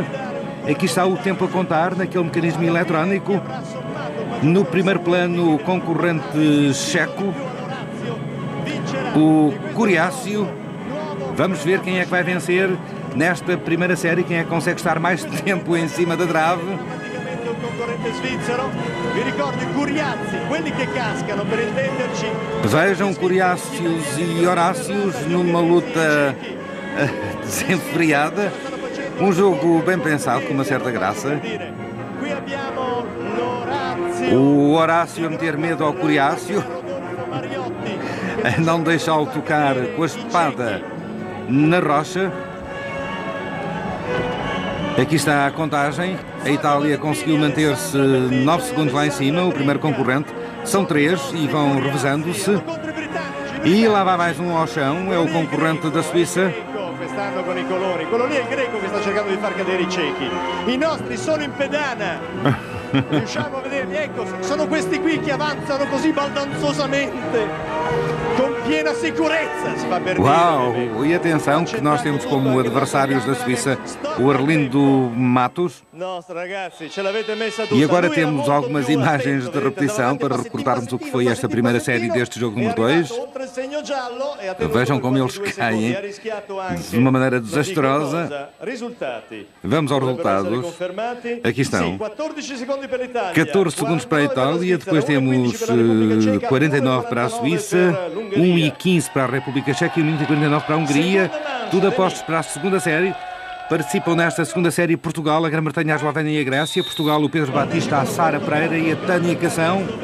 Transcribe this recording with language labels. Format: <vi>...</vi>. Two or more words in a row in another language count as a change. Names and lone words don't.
<pt>Aqui está o tempo a contar naquele mecanismo eletrónico. No primeiro plano, o concorrente checo, o Coriáceo. Vamos ver quem é que vai vencer nesta primeira série, quem é que consegue estar mais tempo em cima da trave.</pt> <it>Il concorrente svizzero, vi ricordo i Curiazzi, quelli che cascano per intenderci.</it> <pt>Vejam Coriáceos e Horácios numa luta desenfreada. Um jogo bem pensado, com uma certa graça.</pt> <it>Qui abbiamo l'Orazio.</it> <pt>O Horácio a meter medo ao Coriáceo, a não deixá-lo tocar com a espada na rocha. Aqui está a contagem. A Itália conseguiu manter-se 9 segundos lá em cima, o primeiro concorrente. São 3 e vão revezando-se. E lá vai mais um ao chão, é o concorrente da Suíça.</pt> <it>Quest'anno con i colori, quello lì è il greco che sta cercando di far cadere i cechi. I nostri sono in pedana. Riusciamo a vederli, ecco, sono questi qui che avanzano così baldanzosamente, com piena sicurezza, si fa per dire.</it> <pt>Uau! E atenção que nós temos como adversários da Suíça o Arlindo Matos. Nossa,</pt> <it>ragazzi, ce l'avete messa tutta.</it> <pt>E agora</pt> <it>Lui era</it> <pt>temos</pt> <it>molto</it> <pt>algumas</pt> <it>più</it> <pt>imagens</pt> <it>attento,</it> <pt>de repetição</pt> <it>davanti,</it> <pt>para</pt> <it>ma</it> <pt>recordarmos o que</pt> <it>sentiva</it> <pt>foi esta</pt> <it>sentiva</it> <pt>primeira</pt> <it>sentiva</it> <pt>série deste jogo</pt> <it>è</it> <pt>número 2.</pt> <it>arrivato oltre il segno giallo e ha tenuto</it> <pt>Vejam como</pt> <it>quasi</it> <pt>eles</pt> <it>2 secondi,</it> <pt>caem</pt> <it>ha rischiato anche</it> <pt>de uma maneira</pt> <it>non dico</it> <pt>desastrosa.</pt> <it>cosa. Risultati.</it> <pt>Vamos aos</pt> <it>Dovrebbero essere</it> <pt>resultados.</pt> <it>confermati.</it> <pt>Aqui estão.</pt> <it>Sì, 14 secondi per l'Italia.</it> <pt>14 segundos para a Itália, depois temos 49 para a Suíça, 1 e 15 para a República Checa e 1 minuto e 49 para a Hungria. Tudo apostos para a segunda série. Participam nesta segunda série Portugal, a Grã-Bretanha, a Eslovénia e a Grécia. Portugal, o Pedro Batista, a Sara Pereira e a Tânia Cação.</pt>